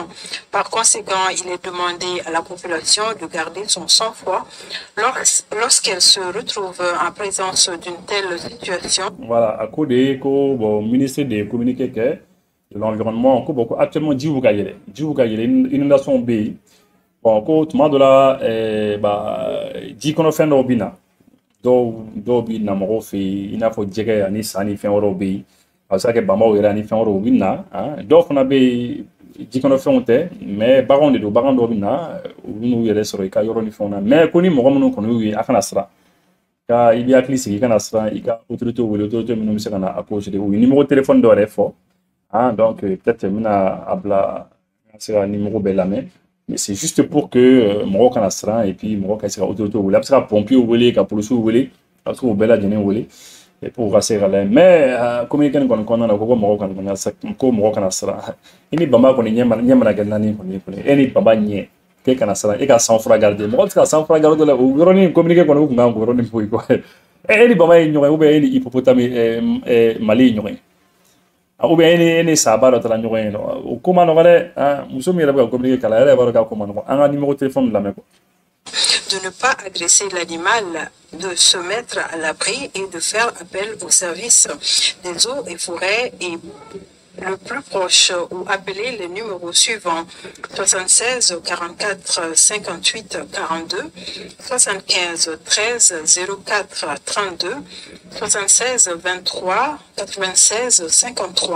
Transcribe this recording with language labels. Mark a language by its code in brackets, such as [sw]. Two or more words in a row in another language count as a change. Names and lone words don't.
[fr] Par conséquent, il est demandé à la population de garder son sang-froid lorsqu'elle se retrouve en présence d'une telle situation. Voilà, à cause de bon, ministre de communiqué de l'environnement, actuellement, inondation B. Bon, tout le monde là, dit qu'on a fait un bina. [bm] Dobi na mɔgɔw fɛ yen i n'a fɔ jɛgɛ ani sa ni fɛn wɛrɛw bɛ yen a bɛ se ka kɛ bamaw yɛrɛ ani fɛn wɛrɛw bɛ na dɔw fana bɛ yen jikɔnɔfɛnw tɛ mais baganw de don bagan dɔw bɛ na u bɛn'u yɛrɛ sɔrɔ i ka yɔrɔ ni fɛnw na mais ko ni mɔgɔ minnu kɔni y'u ye a kana siran ka i bɛ hakili sigi i kana siran i ka autorité wele autorité minnu bɛ se ka na [fr] approcher de [bm] u ye [fr] numéro téléphone [bm] dɔ yɛrɛ fɔ [fr] donc peut-être [bm] n bɛna a bila n se ka numéro bɛɛ lamɛn [fr] mais c'est juste pour que [bm] mɔgɔw kana siran [fr] et puis [bm] mɔgɔw ka se ka autorité wele a bɛ se ka pompier wele ka policiers wele a bɛ se k'u bɛɛ lajɛlen wele [fr] et pour [bm] ka se ka lajɛ mais communiqué nin kɔni kɔnɔna na ko mɔgɔw kana ko mɔgɔw kana siran i ni bamba kɔni ɲɛ mana kɛ naani kɔni e ni bamba ɲɛ k'e kana siran e ka [fr] sang froid garder [bm] mɔgɔ tɛ se ka [fr] sang froid garder [bm] la o yɔrɔnin communiqué kɔni u kun kan k'o yɔrɔnin fɔ i kɔ e ni bamba ye ɲɔgɔn ye [fr] ou bien [bm] e ni hippopotame Mali ye ɲɔgɔn ye [fr] ou bien [bm] e ni saba dɔ taara ɲɔgɔn ye o ko ma nɔgɔ dɛ muso min yɛrɛ bɛ ka communiqué kala yɛrɛ b'a dɔn k'a ko ma nɔgɔ an ka [fr] numéro téléphone [bm] lamɛn quoi. [fr] De ne pas agresser l'animal, de se mettre à l'abri et de faire appel au service des eaux et forêts et le plus proche ou appeler les numéros suivants 76 44 58 42 75 13 04 32 76 23 96 53.